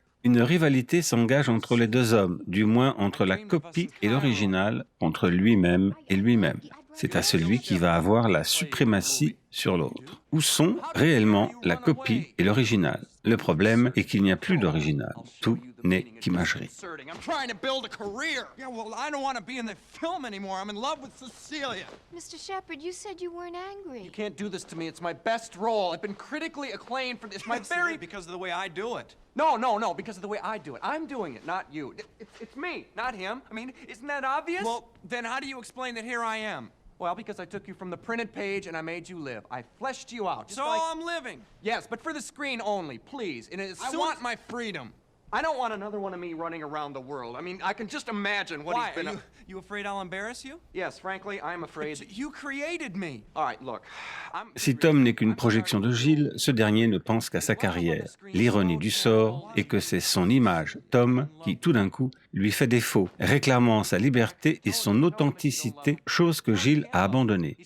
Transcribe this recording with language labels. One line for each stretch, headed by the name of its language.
French: Une rivalité s'engage entre les deux hommes, du moins entre la copie et l'original, entre lui-même et lui-même. C'est à celui qui va avoir la suprématie sur l'autre. Où sont réellement la copie et l'original? Le problème est qu'il n'y a plus d'original. Tout n'est qu'imagerie.
English: I'm trying to build a career. Yeah, well, I don't want to be in the film anymore. I'm in love with Cecilia. Mr. Shepard, you said you weren't angry. You can't do this to me. It's my best role. I've been critically acclaimed for this. My very... Because of the way I do it. No, because of the way I do it. I'm doing it, not you. It's me, not him. I mean, isn't that obvious? Well, then how do you explain that here I am? Well, because I took you from the printed page and I made you live. I fleshed you out. So I'm living. Yes, but for the screen only, please. And I want my freedom. I don't want another one of me running around the world. I mean, I can just imagine what Why? he's been... You afraid I'll embarrass you? Yes, frankly, I'm afraid... You created me. All right, look.
French: Si Tom n'est qu'une projection de Jill, ce dernier ne pense qu'à sa carrière. L'ironie du sort est que c'est son image, Tom, qui tout d'un coup lui fait défaut, réclamant sa liberté et son authenticité, chose que Jill a abandonnée.